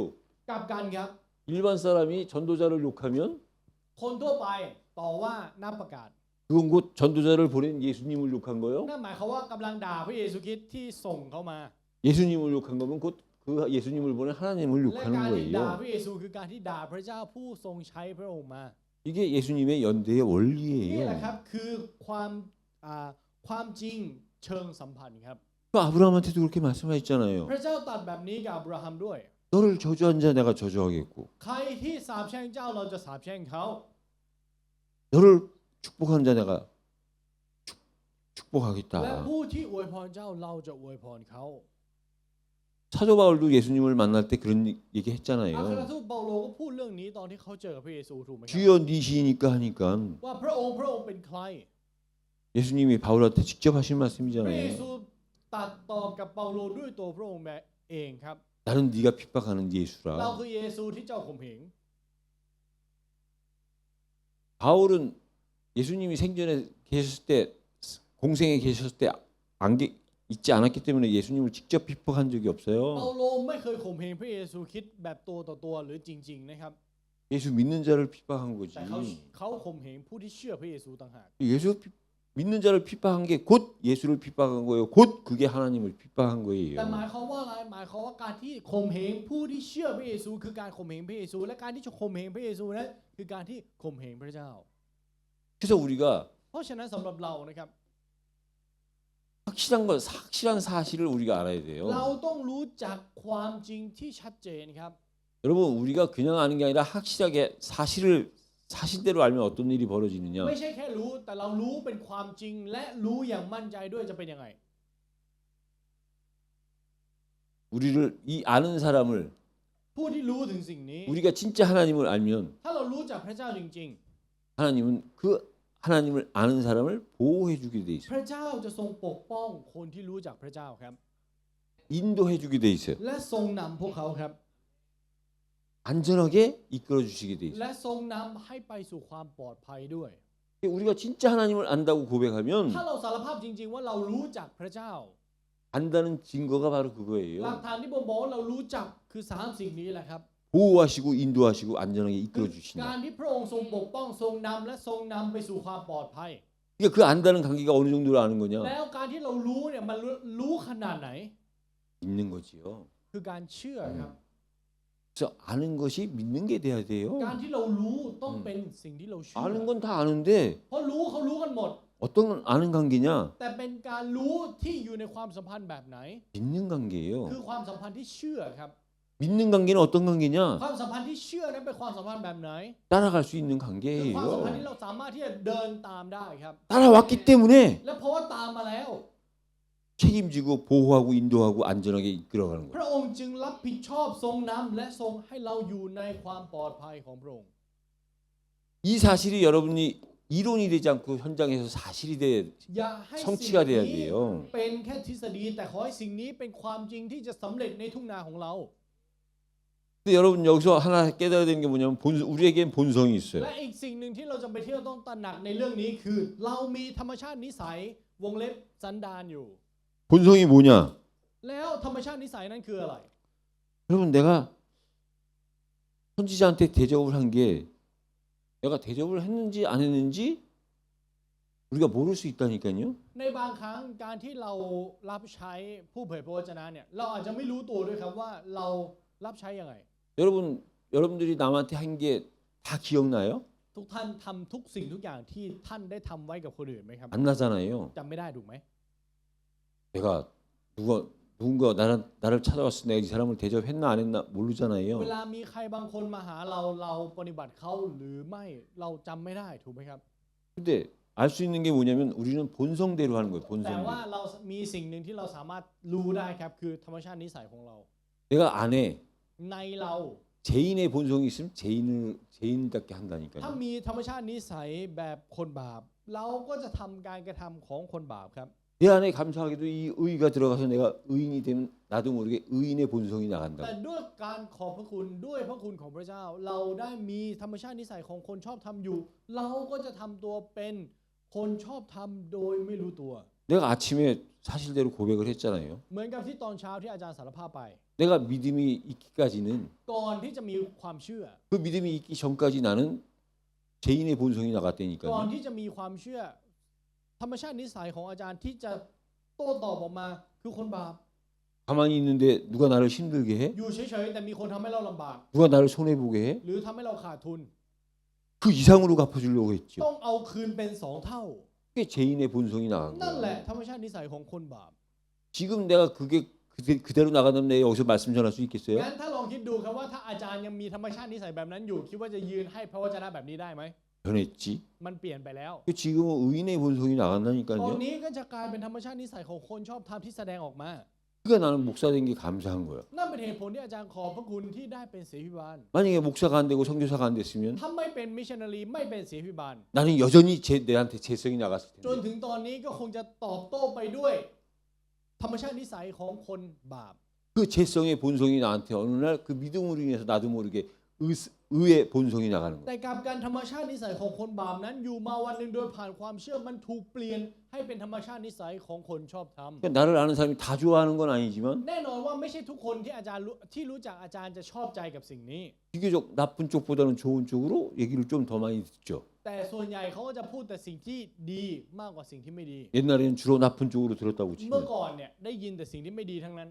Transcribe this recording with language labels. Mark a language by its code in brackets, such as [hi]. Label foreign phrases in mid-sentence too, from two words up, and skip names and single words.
[th] กลับกันครับ [ko] 일반 사람이 전도자를 욕하면 [th] คนทั่วไปต่อว่าน้ำประกาศ [ko] 그건 곧 전도자를 보낸 예수님을 욕한 거요. [th] นั่นหมายความว่ากำลังด่าพระเยซูคริสต์ที่ส่งเขามา [ko] 예수님을 욕한 거면 곧 그 예수님을 보낸 하나님을 [th] และ [ko] 욕하는 [th] การที่ด่า [ko] 거예요. [th] พระเยซูคือการที่ด่าพระเจ้าผู้ทรงใช้พระองค์มา [ko] 이게 예수님의 연대의 [th] นี่แหละ [ko] 원리예요. [th] ครับคือความจริงเชิงสัมพันธ์ครับ [ko] 또 아브라함한테도 그렇게 말씀하셨잖아요. [th] พระเจ้าตรัสแบบนี้กับอับราฮัมด้วย [ko] 너를 저주한 자 내가 저주하겠고 [th] ใครที่สาปแช่งเจ้าเราจะสาปแช่งเขา [ko] 너를 축복한 자 내가 [th] และ [ko] 축복하겠다. [th] ผู้ที่อวยพรเจ้าเราจะอวยพรเขา [ko] 사도 바울도 예수님을 만날 때 그런 얘기 [th] อัคร [ko] 했잖아요. [th] ทูตเปาโลก็พูดเรื่องนี้ตอนที่เขาเจอกับพระเยซูถูกไหมครับ [ko] 주여 니시니까 하니까 [th] ว่าพระองค์เป็นใคร [ko] 예수님이 바울한테 직접 하신 [th] พระเย [ko] 말씀이잖아요. [th] ซูตรัสตอบกับเปาโลด้วยตัวพระองค์เองครับ [ko] 나는 네가 핍박하는 [th] เรา [ko] 예수라. [th] คือเยซูที่เจ้าข่มเหง [ko] 바울은 예수님이 생전에 계셨을 때 공생에 계셨을 때 있지 않았기 때문에 예수님을 직접 비폭한 적이 [th] เปา [ko] 없어요. [th] โลไม่เคยข่มเหงพระเยซูคริสต์แบบตัวต่อตัวหรือจริงๆนะครับ [ko] 예수 믿는 자를 비박한 거지. [th] แต่เขาข่มเหงผู้ที่เชื่อพระเยซูต่างหาก [ko] 예수 믿는 자를 비박한 게 곧 예수를 비박한 거예요. 곧 그게 하나님을 비박한 [th] แต่ [ko] 거예요. [th] หมายความว่าอะไรหมายความว่าการที่ข่มเหงผู้ที่เชื่อพระเยซูคือการข่มเหงพระเยซูและการที่จะข่มเหงพระเยซูนั้นคือการที่ข่มเหงพระเจ้า [ko] 그래서 우리가 [th] เพราะฉะนั้นสำหรับเรานะครับ [ko] 확실한 사실을 우리가 알아야 [th] เรา [ko] 돼요. [th] ต้องรู้จักความจริงที่ชัดเจนครับ [ko] 여러분 우리가 그냥 아는 게 아니라 확실하게 사실대로 알면 어떤 일이 벌어지느냐? [th] ไม่ใช่แค่รู้แต่เรารู้เป็นความจริงและรู้อย่างมั่นใจด้วยจะเป็นยังไง [ko] 우리를 이 아는 사람을 [th] ผู้ที่รู้ถึงสิ่งนี้ [ko] 우리가 진짜 하나님을 알면 [th] ถ้าเรารู้จักพระเจ้าจริง [ko] 하나님은 그 하나님을 아는 사람을 보호해 주게 돼 [th] ๆ พ [ko] 있어요. [th] ระเจ้าจะทรงปกป้องคนที่รู้จักพระเจ้าครับ [ko] 인도해 주게 돼 있어요. [th] และทรงนำพวกเขาครับ [ko] 안전하게 이끌어 주시게 돼 있어요. [th] และทรงนำให้ไปสู่ความปลอดภัยด้วย [ko] 우리가 진짜 하나님을 안다고 고백하면 [th] ถ้าเราสารภาพจริงๆว่าเรารู้จักพระเจ้า [ko] 안다는 증거가 바로 [th] หลัก [ko] 그거예요. [th] ฐานที่ผมบอกว่าเรารู้จักคือสามสิ่งนี้แหละครับ [ko] 보호하시고 인도하시고 안전하게 이끌어 [th] กา [ko] 주신다. [th] รที่พระองค์ทรงปกป้องทรงนำและทรงนำไปสู่ความปลอดภัย [ko] 그러니까 그 안다는 관계가 어느 정도로 아는 거냐? [th] แล้วการที่เรารู้เนี่ยมันรู้ขนาดไหน [ko] 믿는 거지요. [th] คือการเชื่อครับ [ko] 그래서 아는 것이 믿는 게 돼야 돼요. [th] การที่เรารู้ต้องเป็นสิ่งที่เราเชื่อ [ko] 아는 건 다 아는데 [th] เพราะรู้เขารู้กันหมด [ko] 어떤 건 아는 관계냐? [th] แต่เป็นการรู้ที่อยู่ในความสัมพันธ์แบบไหน [ko] 믿는 관계예요. [th] คือความสัมพันธ์ที่เชื่อครับ [ko] 믿는 관계는 어떤 관계냐? [th] ความสัมพันธ์ที่เชื่อนั้นเป็นความสัมพันธ์แบบไหน [ko] 따라갈 수 있는 [th] คือความสัมพันธ์ที่ [ko] 관계예요. [th] เราสามารถที่จะเดินตามได้ครับ [ko] 따라왔기 때문에 [th] และเพราะว่าตามมาแล้ว [ko] 책임지고 보호하고 인도하고 안전하게 이끌어가는 [th] พ [ko] 거예요. [th] ระองค์จึงรับผิดชอบทรงนำและทรงให้เราอยู่ในความปลอดภัยของพระองค์ [ko] 이 사실이 여러분이 이론이 되지 않고 현장에서 사실이 돼 [th] อย่าให้สิ่ง [ko] 성취가 돼야 [th] นี้ [ko] 돼요. [th] เป็นแค่ทฤษฎีแต่ขอให้สิ่งนี้เป็นความจริงที่จะสำเร็จในทุ่งนาของเรา [ko] 근데 여러분 여기서 하나 깨달아야 되는 게 뭐냐면 우리에겐 본성이 있어요. [th] และอีกสิ่งหนึ่งที่เราจะไปเที่ยวต้องตระหนักในเรื่องนี้คือ เรามีธรรมชาตินิสัยวงเล็บสันดานอยู่ [ko] 본성이 뭐냐? [th] แล้วธรรมชาตินิสัยนั้นคืออะไร [ko] 여러분 내가 선지자한테 대접을 한 게 내가 대접을 했는지 안 했는지 우리가 모를 수 있다니까요. [th] ในบางครั้งการที่เรารับใช้ผู้เผยพระวจนะเนี่ยเราอาจจะไม่รู้ตัวด้วยครับว่าเรารับใช้ยังไง [ko] 여러분들이 남한테 한 게 다 기억나요? [th] ทุกท่านทำทุกสิ่งทุกอย่างที่ท่านได้ทำไว้กับคนอื่นไหมครับ [ko] 안 나잖아요. [th] จำไม่ได้ถูกไหม [ko] 내가 누군가 나를 찾아왔을 때 내가 이 사람을 대접했나 안 했나 모르잖아요. [th] เวลามีใครบางคนมาหาเราปฏิบัติเขาหรือไม่เราจำไม่ได้ถูกไหมครับ [ko] 근데 알 수 있는 게 뭐냐면 우리는 본성대로 하는 거예요. [th] แต่ว่า [ko] 본성대로. [th] เรามีสิ่งหนึ่งที่เราสามารถรู้ได้ครับคือธรรมชาตินิสัยของเรา [ko] 내가 안에 [th] ในเรา [ko] 죄인의 본성이 있으면 죄인답게 [th] ถ้า [ko] 한다니까요. [th] มีธรรมชาตินิสัยแบบคนบาป เราก็จะทำการกระทำของคนบาปครับ [ko] 내 안에 감사하게도 이 의가 들어가서 내가 의인이 되면 나도 모르게 의인의 본성이 [th] แต่ [ko] 나간다고. [th] ด้วยการขอบพระคุณด้วยพระคุณของพระเจ้า เราได้มีธรรมชาตินิสัยของคนชอบทำอยู่ เราก็จะทำตัวเป็นคนชอบทำโดยไม่รู้ตัว [ko] 내가 아침에 사실대로 고백을 했잖아요. [th] เหมือนกับที่ตอนเช้าที่อาจารย์สารภาพไป [ko] 내가 믿음이 있기까지는 [th] ก่อนที่จะมีความเชื่อ [ko] 그 믿음이 있기 전까지 나는 죄인의 본성이 [th] ก่อน [ko] 나갔다니까요. [th] ที่จะมีความเชื่อ ธรรมชาตินิสัยของอาจารย์ที่จะโต้ตอบออกมาคือคนบาป [ko] 가만히 있는데 누가 나를 힘들게 해? [th] อยู่เฉยๆแต่มีคนทำให้เราลำบาก [ko] 누가 나를 손해 보게 해? [th] หรือทำให้เราขาดทุน [ko] 그 이상으로 갚아주려고 했죠. [th] ต้องเอาคืนเป็น2เท่า [ko] 그게 죄인의 본성이 나간 [th] นั่นแหละ [ko] 거예요. [th] ธรรมชาตินิสัยของคนบาป [ko] 지금 내가 그게 그대로 나가면 내가 여기서 말씀 전할 수 있겠어요? [th] งั้นถ้าลองคิดดูครับว่าถ้าอาจารย์ยังมีธรรมชาตินิสัยแบบนั้นอยู่คิดว่าจะยืนให้พระวจนะแบบนี้ได้ไหม [ko] 변했지. [th] มันเปลี่ยนไปแล้ว [ko] 지금은 의인의 본성이 [th] ตอน [ko] 나간다니까요. [th] นี้ก็จะกลายเป็นธรรมชาตินิสัยของคนชอบทำที่แสดงออกมา [ko] 그러니까 나는 목사 된 게 감사한 거야. [th] นั่นเป็นเหตุผลที่อาจารย์ขอบพระคุณที่ได้เป็นเสพิบาล [ko] 만약에 목사가 안 되고 선교사가 안 됐으면 [th] ถ้าไม่เป็นมิชชันนารีไม่เป็นเสพิบาล [ko] 나는 여전히 내한테 재성이 나갔을 [th] จน [ko] 텐데. [th] ถึงตอนนี้ก็คงจะตอบโต้ไปด้วย ธรรมชาตินิสัยของคนบาป [ko] 그 재성의 본성이 나한테 어느 날 그 믿음으로 인해서 나도 모르게 의의 본성이 나가는 거예요. [th] แต่กับการธรรมชาตินิสัยของคนบาปนั้นอยู่มาวันหนึ่งโดยผ่านความเชื่อมันถูกเปลี่ยนให้เป็นธรรมชาตินิสัยของคนชอบธรรม [ko] 그러니까 나를 아는 사람이 다 좋아하는 건 아니지만 [th] แน่นอนว่าไม่ใช่ทุกคนที่อาจารย์ที่รู้จักอาจารย์จะชอบใจกับสิ่งนี้ [ko] 비교적 나쁜 쪽보다는 좋은 쪽으로 얘기를 좀 더 많이 듣죠. [th] แต่ส่วนใหญ่เขาก็จะพูดแต่สิ่งที่ดีมากกว่าสิ่งที่ไม่ดี [ko] 옛날에는 주로 나쁜 쪽으로 들었다고 [th] เมื่อ [ko] 치면 [th] ก่อนเนี่ยได้ยินแต่สิ่งที่ไม่ดีทั้งนั้น